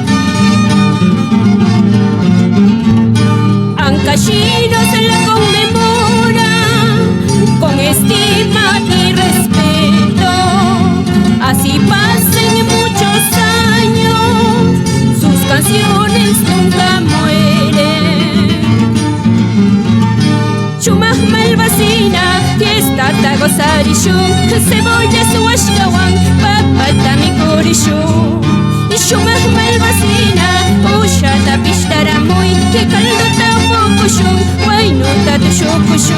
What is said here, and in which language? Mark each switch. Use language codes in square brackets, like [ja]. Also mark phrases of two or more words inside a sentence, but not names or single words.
[es] Ancashino se la conmemora con estima y respeto. Así pasen muchos años, sus canciones nunca mueren. [qu] Shumaq malvasina, fiesta ta gozarishu, cebolla suashkawan, papata mikurishu. Shumaq malvasina, ushata pishtaramuy, que caldota upukushu, waynuta tushukushu.